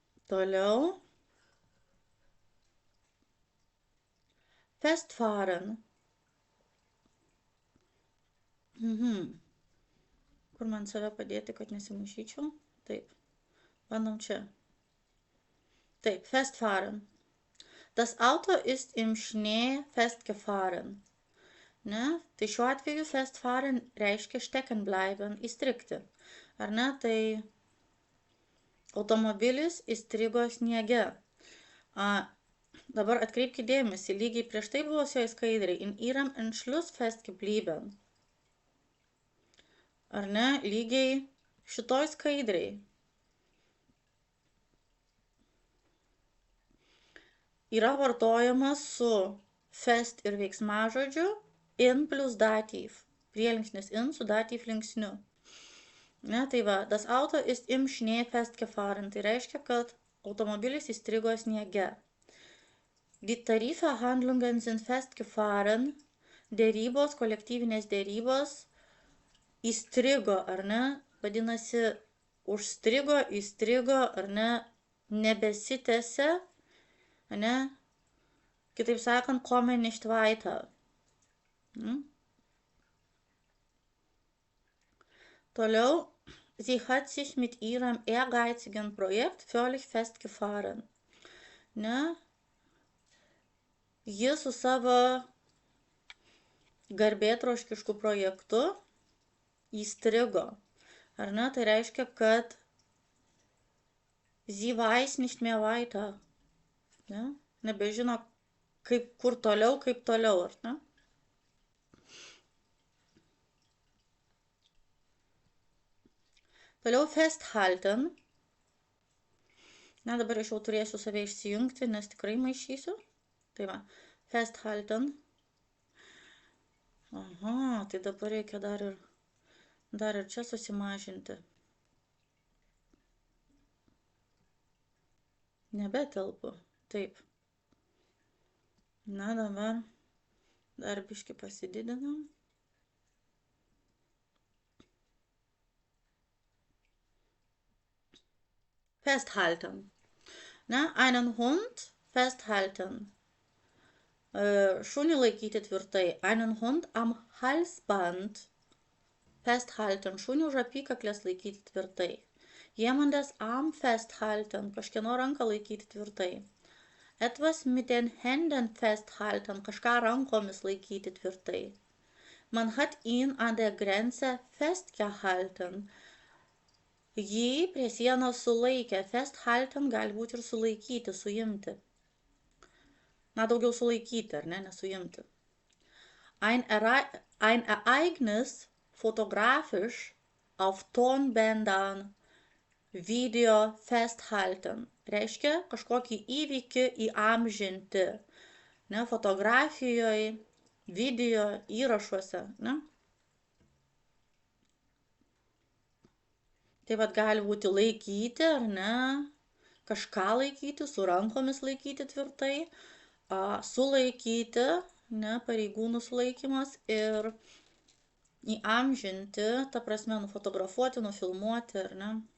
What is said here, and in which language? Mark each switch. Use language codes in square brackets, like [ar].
[lt] Toliau. [de] Festfahren. [lt] Kur man save padėti, kad nesimaišyčiau? Taip. Bandom čia. Taip, festfahren. [de] Das Auto ist im Schnee festgefahren. [lt] Ne? Tai šiuo atveju festfahren reiškia stecken bleiben, įstrigti. Ar ne? Tai automobilis įstrigo sniege. Dabar atkreipkite dėmesį, lygiai prieš tai buvusioje skaidriai, [de] in ihrem Entschluss festgeblieben. [lt] Ar ne, lygiai šitoj skaidriai. Yra vartojamas su fest ir veiksmažodžiu in plus dativ. Prielinksnis in su dativ linksniu. Ne, tai va, [de] das Auto ist im Schnee festgefahren. [lt] Tai reiškia, kad automobilis įstrigo sniege. [de] Die Tarifverhandlungen sind festgefahren. [lt] Dėrybos, kolektyvinės dėrybos įstrigo, ar ne? Vadinasi, užstrigo, įstrigo, ar ne? Nebesitęsia, ar ne? Kitaip sakant, [de] kommen nicht weiter. [lt] Toliau. [de] Sie hat sich mit ihrem ehrgeizigen Projekt völlig festgefahren. [lt] Ne? Ji su savo garbėtroškišku projektu įstrigo. Ar ne? Tai reiškia, kad [de] sie weiß nicht mehr weiter. [lt] Ne? Nebežino, kur toliau, kaip toliau, ar ne? Toliau festhalten. Na, dabar aš jau turėsiu save išsijungti, nes tikrai maišysiu. Tai va, festhalten. Tai dabar reikia dar ir čia susimažinti. Nebetelpu. Taip. Na, dabar dar biškį pasididinam. [de] festhalten. Ne? Einen Hund festhalten. [lt] Šunį laikyti tvirtai. [de] Einen Hund am Halsband festhalten. [lt] Šunį už apykaklės laikyti tvirtai. [de] Jemandes Arm festhalten. [lt] Kažkieno ranką laikyti tvirtai. [de] Etwas mit den Händen festhalten. [lt] Kažką rankomis laikyti tvirtai. [de] Man hat ihn an der Grenze festgehalten. [lt] Jį prie sienos sulaikė. Festhalten gali būti ir sulaikyti, suimti. Na, daugiau sulaikyti, ar ne, nesuimti. [de] Ein Ereignis fotografisch auf Tonbändern video festhalten. [lt] Reiškia kažkokį įvykį įamžinti. Ne, fotografijoje, video įrašuose. Ne? Taip pat gali būti laikyti, ar ne, kažką laikyti, su rankomis laikyti tvirtai, sulaikyti, ne, pareigūnų sulaikymas ir įamžinti, ta prasme, nufotografuoti, nufilmuoti, ar ne.